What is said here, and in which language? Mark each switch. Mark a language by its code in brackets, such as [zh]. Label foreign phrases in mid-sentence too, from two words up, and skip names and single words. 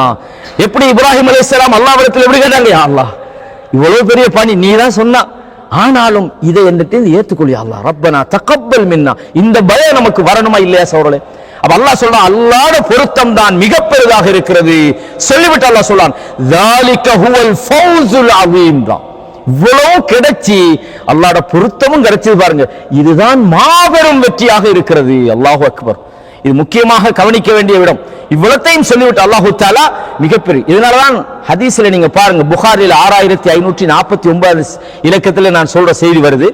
[ta] எப்படி இப்ராஹிம் அலைஹிஸ்ஸலாம் அல்லாஹ்விடத்தில் எப்படி கேட்டாங்க? [ar] يا الله, [ta] இவ்வளவு பெரிய பணி நீ தான் சொன்னா, ஆனாலும் இதை என்னட்டு ஏத்துக்கொள் [ar] يا الله، ربنا تقبل منا. [ta] இந்த பயம் நமக்கு வரணுமா இல்லையா சோழலே? அப்ப அல்லாஹ் சொல்றான், அல்லாஹ்வுடைய பொருத்தம் தான் மிக பெரிதாக இருக்கிறது. சொல்லிவிட்டு அல்லாஹ் சொல்றான், [ar] ذَلِكَ هُوَ الْفَوْزُ الْعَظِيمُ, [ta] இவ்வளவு கிடைச்சி அல்லாஹ்வுடைய பொருத்தமும் கிடைச்சது பாருங்க, இதுதான் மாபெரும் வெற்றியாக இருக்கிறது. [ar] الله أكبر. [ta] இது முக்கியமாக கவனிக்க வேண்டிய இடம். இவ்வளத்தையும் சொல்லிவிட்டு [ar] الله تعالى [ta] மிகப்பெரிய. இதனாலதான் ஹதீஸ்ல நீங்க பாருங்க, புகாரில் 6549 இலக்கத்தில் நான் சொல்ற செய்தி வருது.